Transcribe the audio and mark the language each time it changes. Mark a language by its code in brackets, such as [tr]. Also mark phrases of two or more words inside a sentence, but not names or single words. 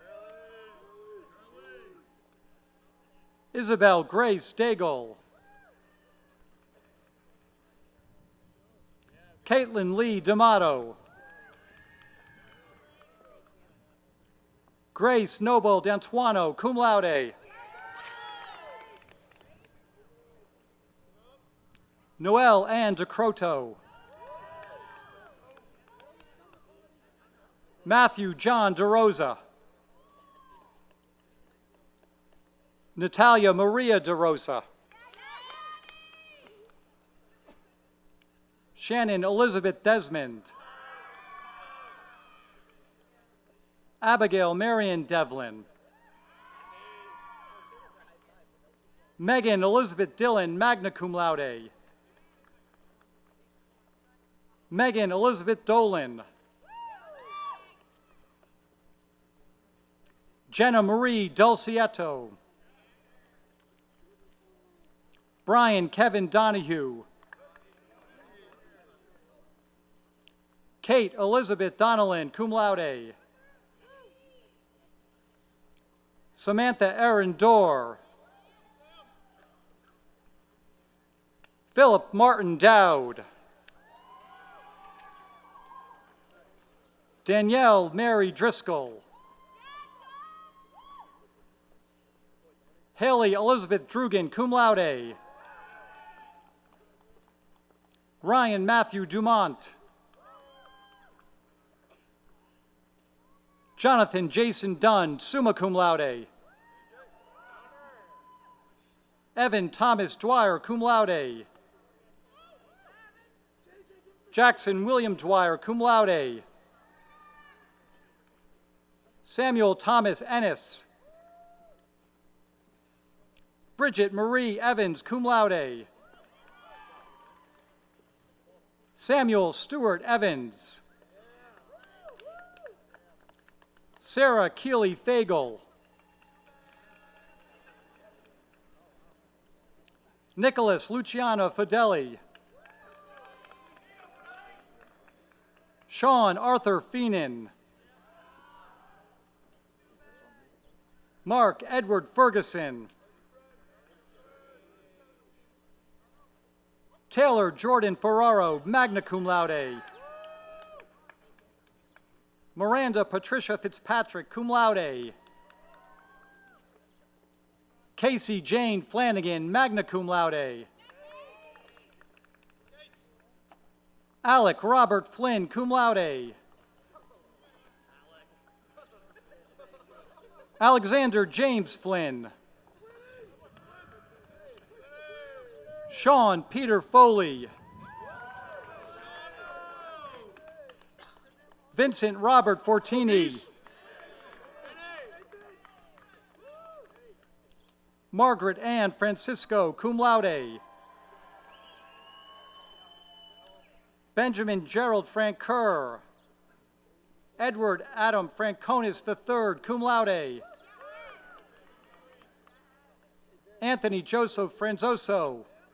[en] Isabel Grace Daigle. Caitlin Lee D'Amato. Grace Noble D'Antuano, [la] cum laude. [en] Noelle Ann DeCroto. Matthew John DeRosa. Natalia Maria DeRosa. Shannon Elizabeth Desmond. Abigail Marion Devlin. Megan Elizabeth Dillon, [la] magna cum laude. [en] Megan Elizabeth Dolan. Jenna Marie Dulcietto. Brian Kevin Donahue. Kate Elizabeth Donnellan, [la] cum laude. [en] Samantha Erin Dorr. Philip Martin Dowd. Danielle Mary Driscoll. Haley Elizabeth Drugan, [la] cum laude. [en] Ryan Matthew Dumont. Jonathan Jason Dunn, [la] summa cum laude. [en] Evan Thomas Dwyer, [la] cum laude. [en] Jackson William Dwyer, [la] cum laude. [en] Samuel Thomas Ennis. Bridget Marie Evans, [la] cum laude. [en] Samuel Stewart Evans. Sarah Keeley Fagel. Nicholas Luciano Fideli. Sean Arthur Feenan. Mark Edward Ferguson. Taylor Jordan Ferraro, [la] magna cum laude. [en] Miranda Patricia Fitzpatrick, [la] cum laude. [en] Casey Jane Flanagan, [la] magna cum laude. [en] Alec Robert Flynn, [la] cum laude. [en] Alexander James Flynn. Sean Peter Foley. Vincent Robert Fortini. Margaret Ann Francisco, [la] cum laude. [en] Benjamin Gerald Frank Kerr. Edward Adam Franconis III, [la] cum laude. [en] Anthony Joseph Franzoso.